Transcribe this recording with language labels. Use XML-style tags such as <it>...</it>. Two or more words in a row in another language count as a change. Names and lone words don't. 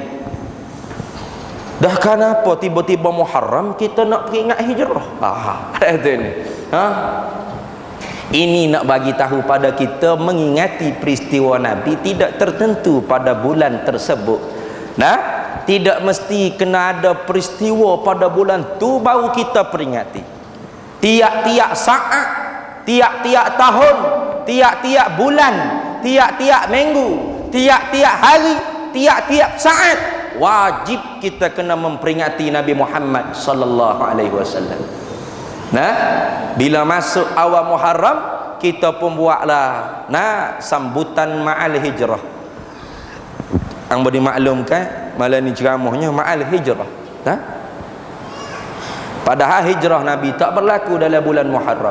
<ms>Dah kenapa tiba-tiba Muharram kita nak peringat hijrah? Itu ni. Ini nak bagi tahu pada kita, mengingati peristiwa Nabi tidak tertentu pada bulan tersebut. Nah, tidak mesti kena ada peristiwa pada bulan tu baru kita peringati. Tiap-tiap saat, tiap-tiap tahun, tiap-tiap bulan, tiap-tiap minggu, tiap-tiap hari, tiap-tiap saat, wajib kita kena memperingati Nabi Muhammad</ms> <ar>صلى الله عليه وسلم.</ar> <ms>Nah, bila masuk awal Muharram, kita pun buatlah sambutan ma'al hijrah. Ang boleh maklumkan malam ni ceramahnya ma'al hijrah. Nah, padahal hijrah Nabi tak berlaku dalam bulan Muharram.</ms>